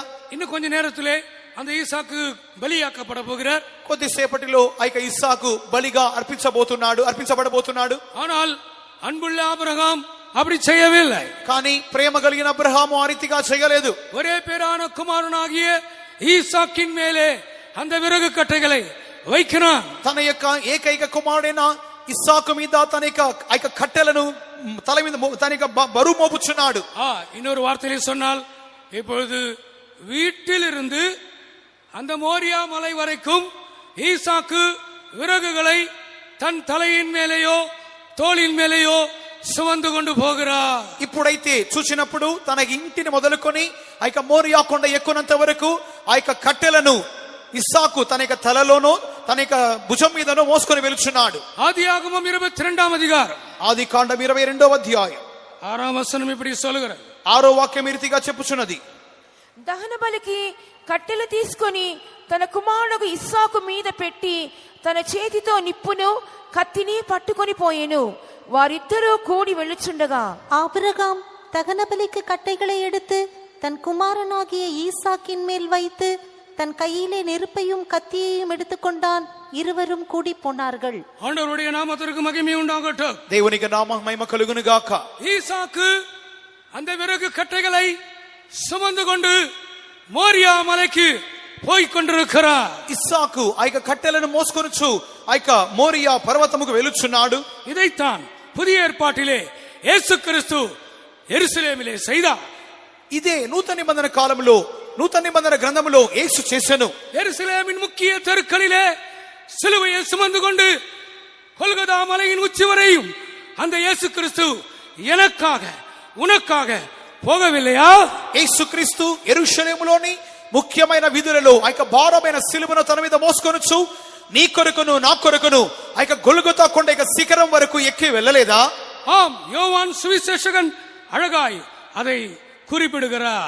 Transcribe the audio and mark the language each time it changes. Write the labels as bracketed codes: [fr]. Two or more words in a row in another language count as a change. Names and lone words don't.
[ta] இன்னும் கொஞ்ச நேரத்திலே அந்த ஈசாக்கு பலியாக்கப்பட போகிறார். [te] కొద్దిసేపటిలో ఆ యొక్క ఇస్సాకు బలిగా అర్పించబడబోతున్నాడు. [ta] ஆனால் அன்புள்ள ஆபிரகாம் அப்படி செய்யவில்லை. [te] కానీ ప్రేమ కలిగిన అబ్రహాము ఆ రీతిగా చేయలేదు. [ta] ஒரே பேரான குமாரனாகிய ஈசாக்கின் மேலே அந்த விறகு கட்டைகளை வைக்கிறான். [te] తన యొక్క ఏకైక కుమారుడైన ఇస్సాకు మీద తన యొక్క కట్టెలను తల మీద తన యొక్క బరువు మోపుచున్నాడు. [ta] இன்னொரு வார்த்தையிலே சொன்னால், இப்பொழுது வீட்டிலிருந்து அந்த மோரியா மலை வரைக்கும் ஈசாக்கு விறகுகளை தன் தலையின் மேலேயோ தோளின் மேலேயோ சுமந்து கொண்டு போகிறார். [te] ఇప్పుడైతే చూసినప్పుడు తన ఇంటిని మొదలుకొని ఆ యొక్క మోరియా కొండ ఎక్కునంత వరకు ఆ యొక్క కట్టెలను ఇస్సాకు తన యొక్క తలలోనో తన యొక్క భుజం మీదనో మోసుకొని వెలుచున్నాడు. [ta] ஆதியாகமம் 22 அதிகாரம் [te] ఆది కాండం 22వ అధ్యాయం [ta] 6వ వచనం இப்படி சொல்லுகிறது. [te] 6వ వాక్యం ఈ రీతిగా చెప్పుచున్నది. దహన బలికి కట్టెలు తీసుకొని తన కుమారుడు ఇస్సాకు మీద పెట్టి తన చేతితో నిప్పును కత్తిని పట్టుకొని పోయెను. వారిద్దరూ కూడి వెళ్ళుచుండగా [ta] ஆபிரகாம் தகன பலிக்கு கட்டைகளை எடுத்து தன் குமாரனாகிய ஈசாக்கின் மேல் வைத்து தன் கையிலே நெருப்பையும் கத்தியையும் எடுத்துக்கொண்டான். இருவரும் கூடி போனார்கள். ஆண்டவருடைய நாமத்திற்கு மகிமை உண்டாகட்டும். [te] దేవునికి నామ మహిమ కలుగును గాక. [ta] ஈசாக்கு அந்த விறகு கட்டைகளை சுமந்து கொண்டு மோரியா மலைக்கு போய்க் கொண்டிருக்கிறார். [te] ఇస్సాకు ఆ యొక్క కట్టెలను మోసుకొనుచు ఆ యొక్క మోరియా పర్వతముకు వెలుచున్నాడు. [ta] இதைத்தான் புதிய ஏற்பாட்டிலே இயேசு கிறிஸ்து எருசலேமிலே செய்தார். [te] ఇదే నూతన నిబంధన కాలంలో నూతన నిబంధన గ్రంథములో యేసు చేసెను. [ta] எருசலேமின் முக்கிய தெருக்களிலே சிலுவையை சுமந்து கொண்டு கொல்கதா மலையின் உச்சி வரையும் அந்த இயேசு கிறிஸ்து எனக்காக உனக்காக పోగవిల్లయా? [te] యేసుక్రీస్తు యెరూషలేములోని ముఖ్యమైన వీధులలో ఆ యొక్క భారమైన సిలువను తన మీద మోసుకొనుచు నీ కొరకును నా కొరకును ఆ యొక్క గొల్గొతా కొండ యొక్క శిఖరం వరకు ఎక్కి వెళ్ళలేదా? [ta] ஆம், யோவான் சுவிசேஷகன் அழகாய் அதை குறிப்பிடுகிறார்.